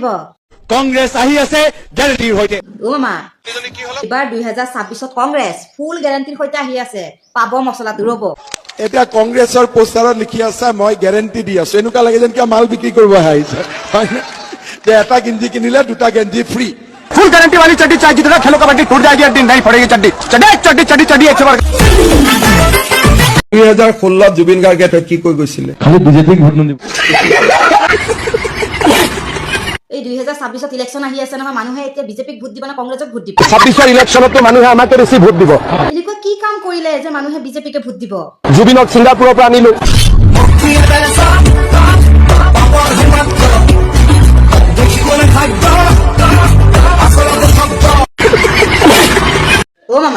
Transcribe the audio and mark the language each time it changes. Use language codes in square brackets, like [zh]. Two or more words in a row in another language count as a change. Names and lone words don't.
[as] কংগ্ৰেছ আহি আছে গেৰেণ্টিৰ সৈতে। অ মামা এইবাৰ 2026 কংগ্ৰেছ ফুল গেৰেণ্টিৰ সৈতে আহি আছে, পাব মছলাটো ৰ'ব। এতিয়া কংগ্ৰেছৰ পোষ্টাৰত লিখি আছে মই গেৰেণ্টি দি আছো, এনেকুৱা লাগে যেন কিবা মাল বিক্ৰী কৰিব আহিছে যে এটা গেঞ্জি কিনিলে 2টা গেঞ্জি ফ্ৰী। [hi] फुल गारंटी वाली चड्डी चाहिए, जितना खेलो कबड्डी टूट जाएगी, एक दिन नहीं पड़ेगी चड्डी। चड्डी चड्डी चड्डी चड्डी एक [as] 2016 জুবিন গাৰ্গে কি কৈ গৈছিলে? खाली बीजेपी ভোট নিদিব। এই 2026 ইলেকশ্যন আহি আছে নহয়, মানুহে এতিয়া বিজেপিক ভোট দিব না কংগ্ৰেছক ভোট দিব? 26 ইলেকশ্যনতো মানুহে আমাকে বেছি ভোট দিব। এনেকুৱা কি কাম কৰিলে যে মানুহে বিজেপিকে ভোট দিব? জুবিনক ছিংগাপুৰৰ পৰা আনিলো। অ মামা